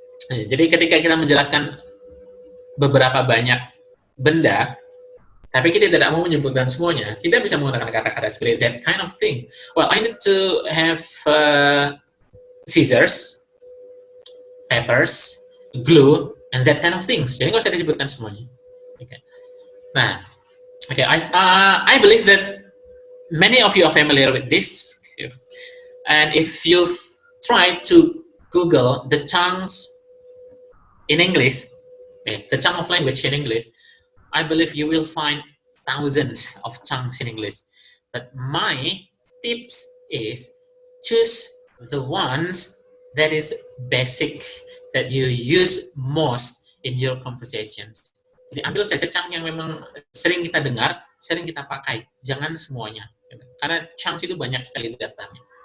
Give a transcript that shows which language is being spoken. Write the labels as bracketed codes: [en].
[id] Jadi ketika kita menjelaskan beberapa banyak benda, tapi kita tidak mau menyebutkan semuanya, kita bisa menggunakan kata-kata seperti [en] that kind of thing. Well, I need to have scissors, peppers, glue, and that kind of things. [id] Jadi nggak usah disebutkan semuanya. [en] Okay. Nah, okay, I believe that many of you are familiar with this, and if you've tried to Google the chunks in English, the chunk of language in English, I believe you will find thousands of chunks in English. But my tips is choose the ones that is basic, that you use most in your conversation. [id] Jadi ambil saja chunk yang memang sering kita dengar, sering kita pakai. Jangan semuanya. Karena chunks itu banyak sekali daftarnya.